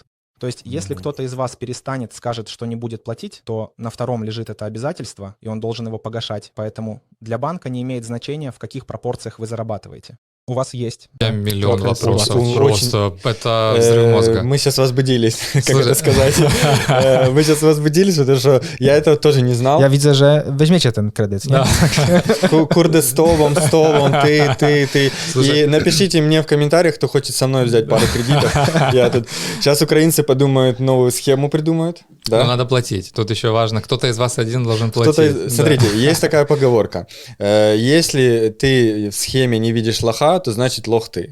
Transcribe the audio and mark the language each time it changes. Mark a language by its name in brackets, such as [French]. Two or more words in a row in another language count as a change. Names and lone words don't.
[Russian] То есть, если кто-то из вас перестанет, скажет, что не будет платить, то на втором лежит это обязательство, и он должен его погашать. Поэтому для банка не имеет значения, в каких пропорциях вы зарабатываете. У вас есть. У меня миллион Вопрос вопросов. очень- Просто это взрыв мозга. Мы сейчас возбудились, как Слушай. это сказать. Мы сейчас возбудились, потому что я этого тоже не знал. [Polish] Ja widzę, że weźmiecie ten kredyt, nie? [Russian] Да. Курды столом, ты. Слушай. И напишите мне в комментариях, кто хочет со мной взять пару кредитов. Я тут... Сейчас украинцы подумают, новую схему придумают. Но Да? надо платить. Тут еще важно, кто-то из вас один должен платить. Кто-то, смотрите, есть такая поговорка. Если ты в схеме не видишь лоха, то значит лох ты.